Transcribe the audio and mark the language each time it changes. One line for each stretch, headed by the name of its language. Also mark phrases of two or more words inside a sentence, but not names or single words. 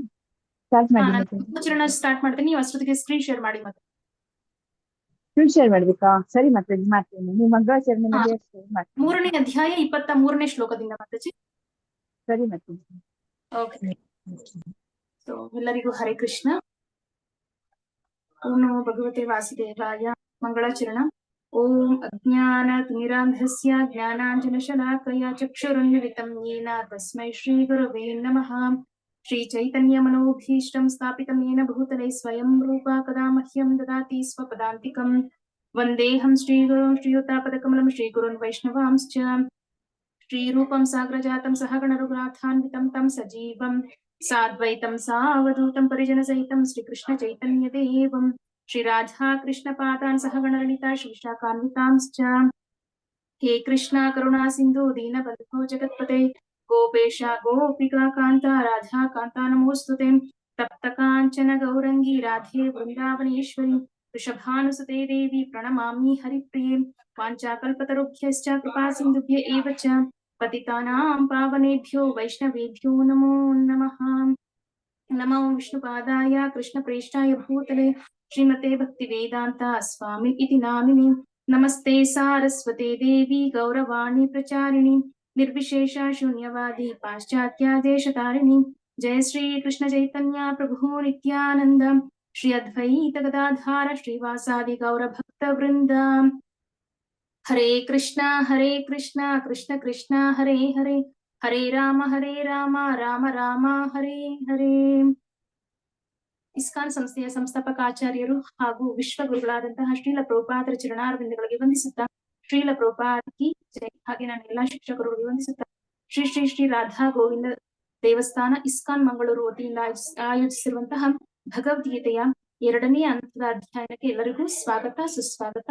Kannada: ಸ್ಟಾರ್ಟ್ ಮಾಡಿ ಮಾತಾಜಿ. ಚರಣ ಸ್ಟಾರ್ಟ್ ಮಾಡ್ತೀನಿ. ನೀವು ಅಷ್ಟೊತ್ತಿಗೆ
English: screen share
Kannada: ಮಾಡಿ ಮಾತಾಜಿ.
English: screen share
Kannada: ಮಾಡ್ಬೇಕಾ? ಸರಿ ಮಾತಾಜಿ, ಮಾಡ್ತೀನಿ. ನೀವು ಮಂಗಳಾಚರಣೆ ಮಾಡಿ ಮಾಡ್ತೀನಿ. 3ನೇ ಅಧ್ಯಾಯ 23ನೇ ಶ್ಲೋಕದಿಂದ ಮಾತಾಜಿ. ಸರಿ ಮಾತಾಜಿ. ಓಕೆ. ಸೊ ಎಲ್ಲರಿಗೂ ಹರೇ ಕೃಷ್ಣ.
Sanskrit: ಓಂ ನಮೋ ಭಗವತೆ ವಾಸುದೇವಾಯ. ಮಂಗಳಾಚರಣ. ಓಂ ಅಜ್ಞಾನತಿಮಿರಾಂಧಸ್ಯ ಜ್ಞಾನಾಂಜನಶಲಾಕಯ ಚಕ್ಷುರುನ್ಮಿಲಿತಂ ಯೇನ ತಸ್ಮೈ ಶ್ರೀ ಗುರವೇ ನಮಃ. ಶ್ರೀ ಚೈತನ್ಯ ಮನೋಭೀಷ್ಟಂ ಸ್ಥಾಪಿತಂ ಯೇನ ಭೂತಲೆ ಸ್ವಯಂ ರೂಪ ಕದಾ ಮಹ್ಯಂ ದದಾತಿ ಸ್ವಪದಾಂತಿಕಂ. ವಂದೇಹಂ ಶ್ರೀಗುರುಂ ಶ್ರೀಯುತಾಪದಕಮಲಂ ಶ್ರೀಗುರುನ್ ವೈಷ್ಣವಾಂಶ್ಚ. ಶ್ರೀರೂಪಂ ಸಾಗ್ರಜಾತಂ ಸಹಗಣರಘುನಾಥಾನ್ವಿತಂ ತಂ ಸಜೀವಂ ಸಾದ್ವೈತಂ ಸಾವಧೂತಂ ಪರಿಜನಸಹಿತಂ ಶ್ರೀಕೃಷ್ಣ ಚೈತನ್ಯ ದೇವಂ ಶ್ರೀ ರಾಧಾ ಕೃಷ್ಣ ಪಾದಾನ್ ಸಹಗಣಲಲಿತಾ ಶ್ರೀಶಾಖಾನ್ವಿತಾಂಶ್ಚ. ಹೇ ಕೃಷ್ಣ ಕರುಣಾ ಸಿಂಧು ದೀನಬಂಧು ಜಗತ್ಪತೆ ಗೋಪೇಶ ಗೋಪಿಕಾ ಕಾಂತ ರಾಧಾ ಕಾಂತ ನಮೋಸ್ತುತೆ. ತಪ್ತ ಕಾಂಚನ ಗೌರಂಗಿ ರಾಧೆ ವೃಂದಾವನೇಶ್ವರಿ ವೃಷಭಾನುಸುತೆ ದೇವಿ ಪ್ರಣಮಾಮಿ ಹರಿಪ್ರಿಯೆ. ವಾಂಚಾಕಲ್ಪತರುಭ್ಯಶ್ಚ ಕೃಪಾ ಸಿಂಧುಭ್ಯ ಏವ ಚ पतितानां पावनेभ्यो वैष्णवेभ्यो नमो नमः। नमो विष्णुपादाय कृष्णप्रेष्ठाय भूतले श्रीमते भक्तिवेदान्ता स्वामी इति नामिने। नमस्ते सारस्वते देवी गौरवाणी प्रचारिणी निर्विशेष शून्यवादी पाश्चात्यादेशतारिणी। जय श्री कृष्ण चैतन्य प्रभु नित्यानंद श्री अद्वैत गदाधार श्रीवासादि गौर भक्त वृंद। हरे कृष्ण कृष्ण कृष्ण हरे हरे हरे राम राम राम हरे हरे।
Kannada: ಇಸ್ಕಾನ್ ಸಂಸ್ಥೆಯ ಸಂಸ್ಥಾಪಕ ಆಚಾರ್ಯರು ಹಾಗೂ ವಿಶ್ವಗುರುಗಳಾದಂತಹ ಶ್ರೀಲ ಪ್ರಭುಪಾದರ ಚರಣಾರವಿಂದಗಳಿಗೆ ವಂದಿಸುತ್ತಾ ಶ್ರೀಲ ಪ್ರಭುಪಾದ ಕಿ ಜೈ. ಹಾಗೆ ನಾನು ಎಲ್ಲಾ ಶಿಕ್ಷಕರಿಗೆ ವಂದಿಸುತ್ತಾ ಶ್ರೀ ಶ್ರೀ ಶ್ರೀ ರಾಧಾ ಗೋವಿಂದ ದೇವಸ್ಥಾನ ಇಸ್ಕಾನ್ ಮಂಗಳೂರು ವತಿಯಿಂದ ಆಯೋಜಿಸಿರುವಂತಹ ಭಗವದ್ಗೀತೆಯ 2ನೇ ಹಂತದ ಅಧ್ಯಯನಕ್ಕೆ ಎಲ್ಲರಿಗೂ ಸ್ವಾಗತ ಸುಸ್ವಾಗತ.